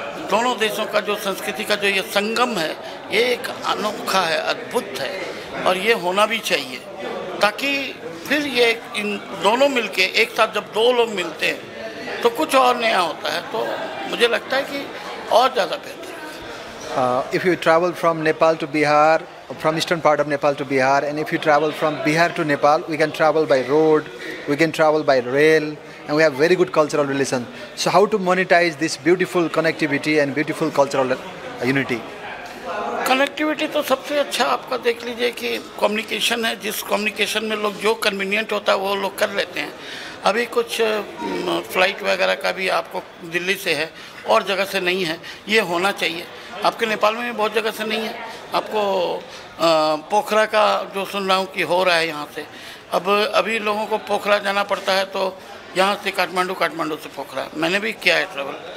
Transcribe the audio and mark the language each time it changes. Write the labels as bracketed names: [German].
[Hindi] दोनों देशों का जो संस्कृति का जो ये संगम है, ये एक अनोखा है, अद्भुत है, और ये होना भी चाहिए. ताकि फिर ये इन दोनों मिलके एक साथ जब दो लोग मिलते हैं तो कुछ और नया होता है. तो मुझे लगता है कि और ज़्यादा बेहतर. [English] If you travel from Nepal to Bihar, from eastern part of Nepal to Bihar, and if you travel from Bihar to Nepal, we can travel by road, we can travel by rail, and we have very good cultural relations. So how to monetize this beautiful connectivity and beautiful cultural unity? [Hindi] Connectivity तो सबसे अच्छा आपका देख लीजिए कि communication है. जिस communication में लोग जो कन्वीनियंट होता है वो लोग कर लेते हैं. अभी कुछ फ़्लाइट वगैरह का भी आपको दिल्ली से है और जगह से नहीं है, ये होना चाहिए. आपके नेपाल में भी बहुत जगह से नहीं है. आपको पोखरा का जो सुन रहा हूँ कि हो रहा है यहाँ से, अब अभी लोगों को पोखरा जाना पड़ता है, तो यहाँ से काठमांडू, काठमांडू से पोखरा. मैंने भी किया है ट्रैवल.